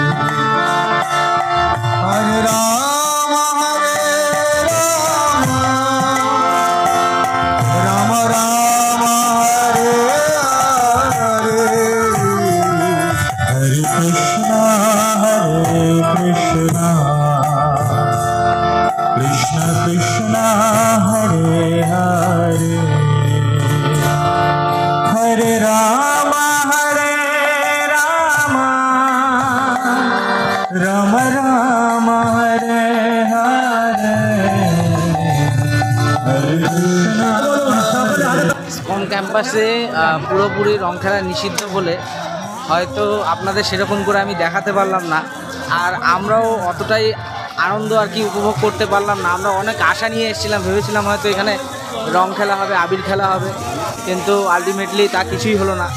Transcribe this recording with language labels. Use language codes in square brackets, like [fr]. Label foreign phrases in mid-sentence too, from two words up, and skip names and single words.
[bn] हरे राम राम राम हरे हरे हरे कृष्णा कृष्ण कृष्ण हरे हरे हरे राम राम राम हरे हरे हरे कृष्णा। ইসকন ক্যাম্পাসে পুরোপুরি রং খেলা নিষিদ্ধ বলে হয়তো আপনাদের সেরকম করে আমি দেখাতে পারলাম না, আর আমরাও অতটাই আনন্দ আর কি উপভোগ করতে পারলাম না। আমরা অনেক আশা নিয়ে এসেছিলাম, ভেবেছিলাম হয়তো এখানে রং খেলা হবে, আবির খেলা হবে, কিন্তু আলটিমেটলি তা কিছুই হলো না।